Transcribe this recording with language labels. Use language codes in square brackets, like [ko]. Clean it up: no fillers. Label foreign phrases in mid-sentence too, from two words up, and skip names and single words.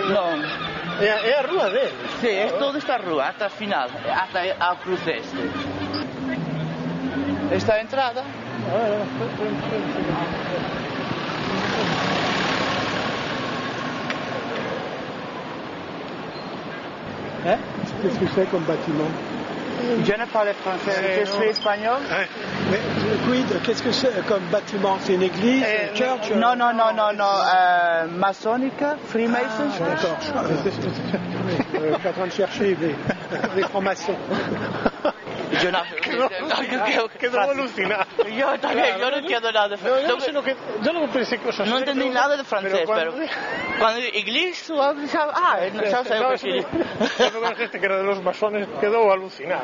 [gl] Non. É a rúa deles. Sí, é toda esta rúa, ata a final, ata a cruz este. Esta é a entrada. [fr] Qu'est-ce que c'est comme bâtiment? Je ne parle français, je suis espagnol. Mais quid, qu'est-ce que c'est comme bâtiment? C'est une église, une church? Non, maçonnique, Freemasons. D'accord, je suis en train de chercher des francs-maçons. [es] Quedó alucinado. Yo también, yo no entiendo nada de francés. Yo no pensé cosas. No entendí nada de francés, pero cuando inglés, no sabes lo que quiere. Cuando la gente que era de los masones quedó alucinado.